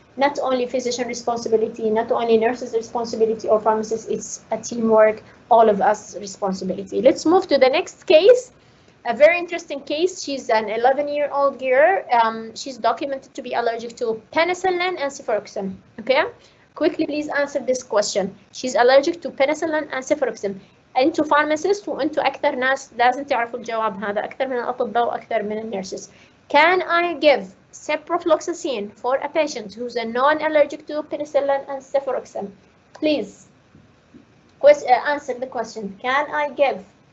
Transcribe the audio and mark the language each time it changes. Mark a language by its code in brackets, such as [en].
[en] not only physician responsibility, not only nurses responsibility or pharmacists, it's a teamwork, all of us responsibility. Let's move to the next case. A very interesting case. She's an 11-year-old girl. She's documented to be allergic to penicillin and cefuroxime. Okay, quickly please answer this question. She's allergic to penicillin and cefuroxime. [ar] انتوا pharmacists وانتوا اكثر ناس لازم تعرفوا الجواب هذا اكثر من الاطباء واكثر من النيرسز. [en] Can I give ciprofloxacin for a patient who's a non-allergic to penicillin and cefuroxime? Please answer the question. Can I give?